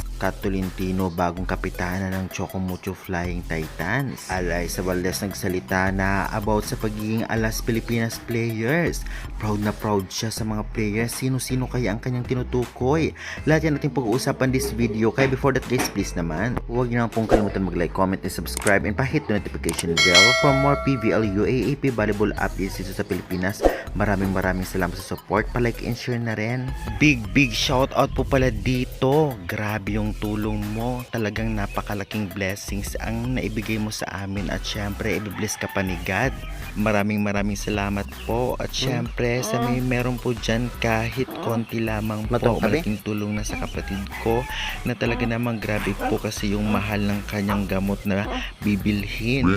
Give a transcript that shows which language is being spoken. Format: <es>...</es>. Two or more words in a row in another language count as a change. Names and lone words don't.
<tl>Kat Tolentino, bagong kapitana ng Chocomucho Flying Titans. Alaysa Valdez nagsalita na about sa pagiging Alas Pilipinas players. Proud na proud siya sa mga players. Sino-sino kaya ang kanyang tinutukoy? Lahat yan natin pag-uusapan</tl> <en>this video. Kaya before that guys, please</en> <tl>naman, huwag niyo naman pong kalimutan</tl> <en>mag-like, comment, and subscribe, and pa-hit the notification bell for more PVL UAAP volleyball updates</en> <tl>dito sa Pilipinas. Maraming salamat sa support. Pa-</tl> <en>like and share</en> <tl>na rin.</tl> <en>Big shout out</en> <tl>po pala dito. Grabe yung tulong mo. Talagang napakalaking blessings ang naibigay mo sa amin. At syempre, i-bless ka pa ni God. Maraming salamat po. At syempre, sa meron po dyan kahit konti lamang po, malaking tulong na sa kapatid ko na talaga namang grabe po kasi yung mahal ng kanyang gamot na bibilhin.</tl>